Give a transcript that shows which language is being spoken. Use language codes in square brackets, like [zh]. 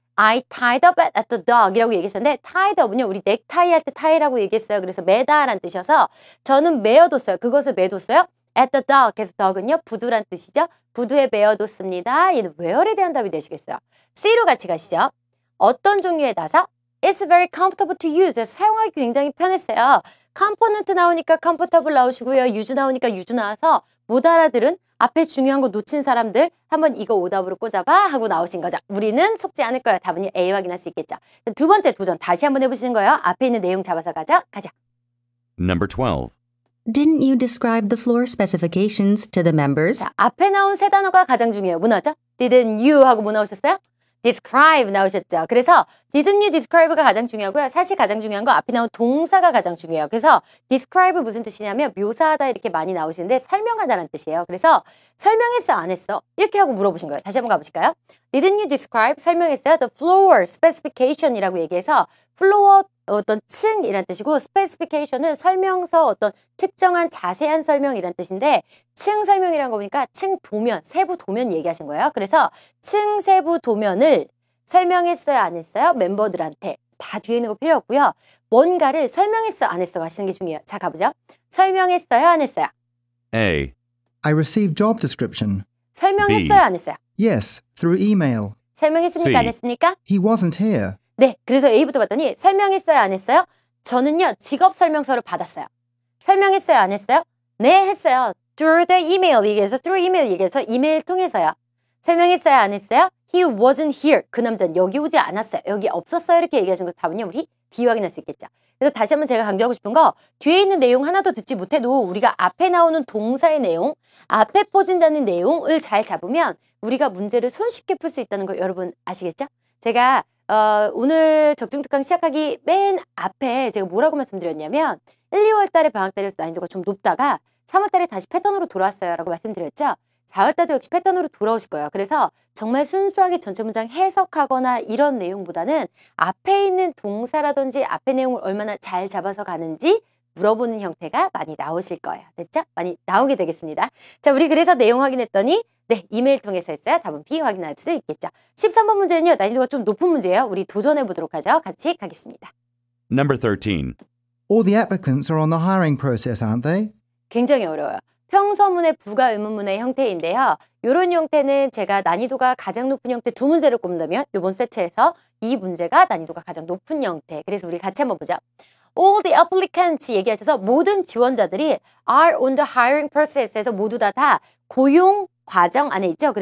[en] I tied up at the dog [ko] 이라고 얘기했었는데 [en] tied up은요. [ko] 우리 넥타이 할 때 tie라고 얘기했어요. 그래서 매다라는 뜻이어서 저는 매어뒀어요. 그것을 매뒀어요. [en] at the dog. [ko] 그래서 dog은요. 부두란 뜻이죠. 부두에 매어뒀습니다. 얘는 where에 대한 답이 되시겠어요. C로 같이 가시죠. 어떤 종류의 나사? [en] It's very comfortable to use. [ko] 사용하기 굉장히 편했어요. 컴포넌트 나오니까 comfortable 나오시고요. use 나오니까 use 나와서 못 알아들은 앞에 중요한 거 놓친 사람들 한번 이거 오답으로 꽂아봐 하고 나오신 거죠. 우리는 속지 않을 거예요. 답은 A 확인할 수 있겠죠. 두 번째 도전 다시 한번 해보시는 거예요. 앞에 있는 내용 잡아서 가자. [en] Number 12. Didn't you describe the floor specifications to the members? [ko] 자, 앞에 나온 세 단어가 가장 중요해요. 뭐 나왔죠? [en] Didn't you [ko] 하고 뭐 나오셨어요? describe 나오셨죠. 그래서 [en] didn't you describe [ko] 가 가장 중요하고요. 사실 가장 중요한 거 앞에 나온 동사가 가장 중요해요. 그래서 describe 무슨 뜻이냐면 묘사하다 이렇게 많이 나오시는데 설명하다라는 뜻이에요. 그래서 설명했어 안 했어? 이렇게 하고 물어보신 거예요. 다시 한번 가보실까요? [en] Didn't you describe? [ko] 설명했어요. [en] The floor specification [ko] 이라고 얘기해서 floor 어떤 층이란 뜻이고 specification은 설명서 어떤 특정한 자세한 설명이란 뜻인데 층 설명이란 거 보니까 층 도면, 세부 도면 얘기하신 거예요. 그래서 층 세부 도면을 설명했어요, 안 했어요? 멤버들한테 다 뒤에 있는 거 필요 없고요. 뭔가를 설명했어, 안 했어 하시는 게 중요해요. 자, 가보죠. 설명했어요, 안 했어요? [en] A. I received job description. [ko] 설명했어요, [en] B. [ko] 안 했어요? [en] Yes, through email. [ko] 설명했습니까, 안 [en] C. [ko] 했습니까? [en] He wasn't here. [ko] 네, 그래서 A부터 봤더니 설명했어요, 안 했어요? 저는요, 직업 설명서를 받았어요. 설명했어요, 안 했어요? 네, 했어요. [en] Through the email 얘기해서 through email [ko] 얘기해서 이메일 통해서요. 설명했어요, 안 했어요? [en] He wasn't here. [ko] 그 남자는 여기 오지 않았어요. 여기 없었어요. 이렇게 얘기하신 거 답은요, 우리 B 확인할 수 있겠죠. 그래서 다시 한번 제가 강조하고 싶은 거 뒤에 있는 내용 하나도 듣지 못해도 우리가 앞에 나오는 동사의 내용, 앞에 퍼진다는 내용을 잘 잡으면 우리가 문제를 손쉽게 풀 수 있다는 거 여러분 아시겠죠? 제가 오늘 적중특강 시작하기 맨 앞에 제가 뭐라고 말씀드렸냐면 1, 2월 달에 방학 달에서 난이도가 좀 높다가 3월 달에 다시 패턴으로 돌아왔어요 라고 말씀드렸죠. 4월 달도 역시 패턴으로 돌아오실 거예요. 그래서 정말 순수하게 전체 문장 해석하거나 이런 내용보다는 앞에 있는 동사라든지 앞에 내용을 얼마나 잘 잡아서 가는지 물어보는 형태가 많이 나오실 거예요. 됐죠? 많이 나오게 되겠습니다. 자, 우리 그래서 내용 확인했더니 네, 이메일 통해서 했어요. 답은 B 확인할 수 있겠죠. 13번 문제는요. 난이도가 좀 높은 문제예요. 우리 도전해 보도록 하죠. 같이 가겠습니다. [en] Number 13. All the applicants are on the hiring process, aren't they? [ko] 굉장히 어려워요. 평서문의 부가 의문문의 형태인데요. 이런 형태는 제가 난이도가 가장 높은 형태 두 문제를 꼽는다면 이번 세트에서 이 문제가 난이도가 가장 높은 형태. 그래서 우리 같이 한번 보자. [en] All the applicants [ko] 얘기하셔서 모든 지원자들이 [en] are on the hiring process [ko] 에서 모두 다 고용 과정 안에 있죠.